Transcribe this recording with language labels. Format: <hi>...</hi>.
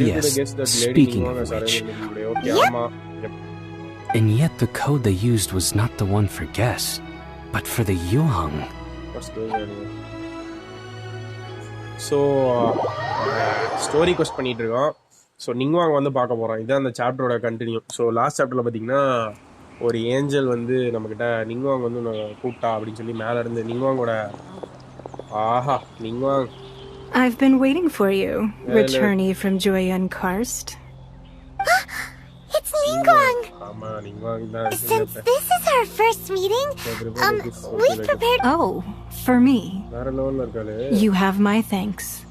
<en>yes, speaking of which. Yep. And yet the code they used was not the one for guests, but for the Yuhang. What's going on here?</en> <ta>So, story quest பண்ணிட்டு இருக்கோம். So நிங்வாங் வந்து பார்க்க போகிறோம். இதுதான் அந்த சாப்டரோட continue. So last சாப்டரில் பார்த்தீங்கன்னா ஒரு ஏஞ்சல் வந்து நம்மக்கிட்ட நிங்வாங் வந்து கூப்பிட்டா அப்படின்னு சொல்லி மேலே இருந்து நிங்வாங்கோட ஆஹா நிங்வாங்.</ta> <en>I've been waiting for you, returnee from Joyan Karst. It's Ningguang!</en> <ta>ஆமா நிங்வாங் தான்.</ta> <en>Since this is our first meeting, we prepared... Oh, for me.</en> <ta>வேற லெவல்ல இருக்காளே.</ta> <en>You have my thanks.</en>